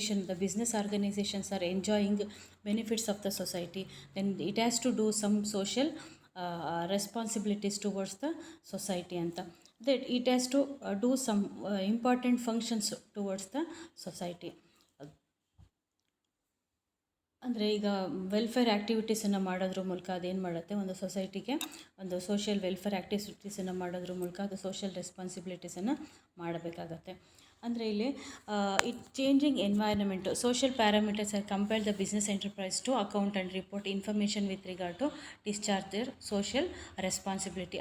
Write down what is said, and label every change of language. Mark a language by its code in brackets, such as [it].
[en] The business organisations are enjoying benefits of the society. Then it has to do some social responsibilities towards the society ಅಂತ. that it has to do some important functions towards the society. [kn] ಅಂದರೆ ಈಗ welfare ಆ್ಯಕ್ಟಿವಿಟೀಸನ್ನು ಮಾಡೋದ್ರ ಮೂಲಕ ಅದೇನು ಮಾಡುತ್ತೆ, ಒಂದು ಸೊಸೈಟಿಗೆ ಒಂದು ಸೋಷಿಯಲ್ ವೆಲ್ಫೇರ್ ಆ್ಯಕ್ಟಿವಿಟೀಸನ್ನು ಮಾಡೋದ್ರ ಮೂಲಕ ಅದು ಸೋಷಿಯಲ್ ರೆಸ್ಪಾನ್ಸಿಬಿಲಿಟೀಸನ್ನು ಮಾಡಬೇಕಾಗತ್ತೆ. [en] ಅಂದರೆ ಇಲ್ಲಿ it changing environment, social parameters are compare the business enterprise to account and report information with regard to discharge their social responsibility.